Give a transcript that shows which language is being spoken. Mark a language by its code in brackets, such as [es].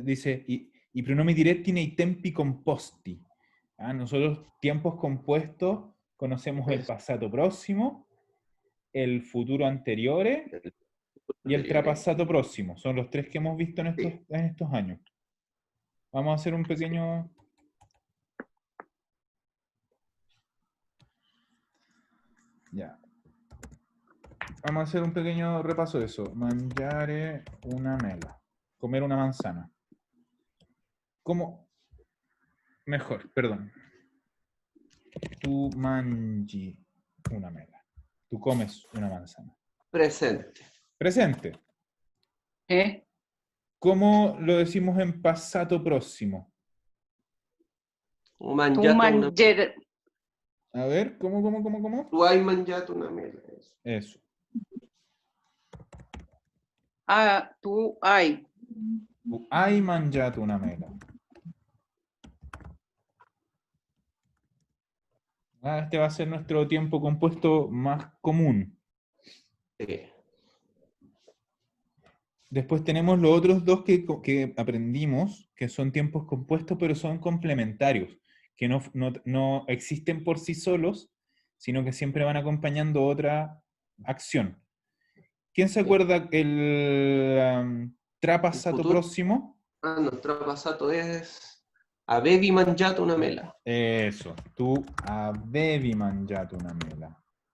[it] Dice, y pronomi diretti nei tempi composti. [es] Nosotros, tiempos compuestos, conocemos el Eso. passato próximo, el futuro anteriore y el trapassato próximo. Son los tres que hemos visto en Sí. estos años. Vamos a hacer un pequeño... Ya. Vamos a hacer un pequeño repaso de eso. [it] Mangiare una mela. [es] Comer una manzana. ¿Cómo? Mejor, perdón. [it] Tu mangi una mela. [es] Tú comes una manzana. Presente. Presente. ¿Eh? ¿Cómo lo decimos en passato próximo? Un [it] Tu mangiato una... manger, [es] A ver, ¿cómo? [it] Tu hai mangiato una mela. [es] Eso. Eso. [it] tu hay. Tu hai mangiato una mela. [es] Este va a ser nuestro tiempo compuesto más común. Sí. Después tenemos los otros dos que aprendimos, que son tiempos compuestos, pero son complementarios, que no existen por sí solos, sino que siempre van acompañando otra acción. ¿Quién se acuerda el trapassato futuro. próximo? No, trapassato es... [it] Avevi mangiato una mela. Eso, tu avevi mangiato una mela.